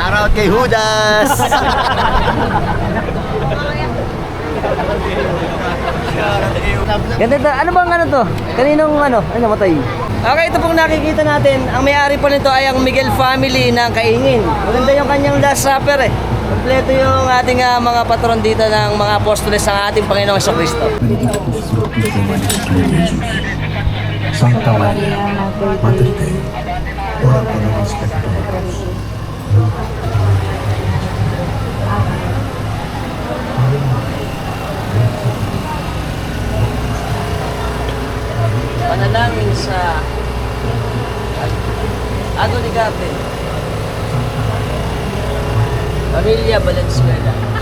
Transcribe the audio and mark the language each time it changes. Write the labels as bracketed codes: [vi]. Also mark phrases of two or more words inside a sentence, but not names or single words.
[tl] kay Judas. Ganda to. Ano bang ano to? Kaninong ano? Ano namatay? Okay, ito pong nakikita natin. Ang may-ari po nito ay ang Miguel family ng Kaingin. Maganda yung kanyang Last Supper eh. Kompleto yung ating mga patron dito ng mga apostoles ng ating Panginoong Jesucristo. [la] Benedictus fructus ventris tui, Jesus. Santa Maria, Mater Dei, ora pro nobis peccatoribus. [tl] Panalangin sa Ago ni Gabe. Pamilya Valenzuela.